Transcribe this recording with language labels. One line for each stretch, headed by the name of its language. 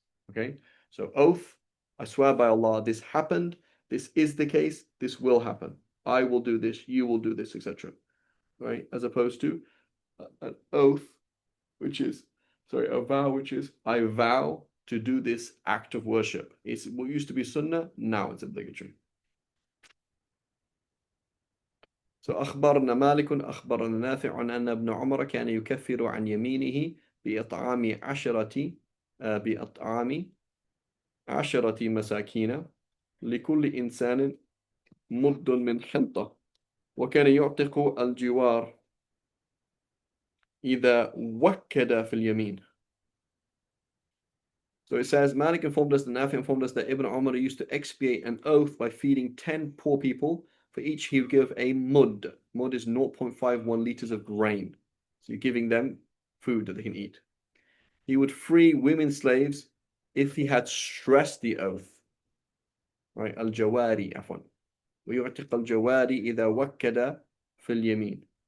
English: Okay, so oath, I swear by Allah, this happened, this is the case, this will happen. I will do this, you will do this, etc. Right? As opposed to an oath, which is, sorry, a vow, which is, I vow to do this act of worship. It's what used to be sunnah, now it's obligatory.
Arabic: So أخبرنا مالك أخبرنا نافع أن ابن عمر كان يكفر عن يمينه بإطعام بإطعام 10 مساكين لكل إنسان مد من حنطة وكان يعتق الجوار إذا وكد في اليمين.
English: So it says, Malik informed us, the Nafi informed us that Ibn Umar used to expiate an oath by feeding 10 poor people. For each, he would give a mud. Mud is 0.51 liters of grain. So you're giving them food that they can eat. He would free women slaves if he had stressed the oath. Right? Al-Jawari, afwan.
Arabic: ويعتق الجواري إذا وكد في اليمين.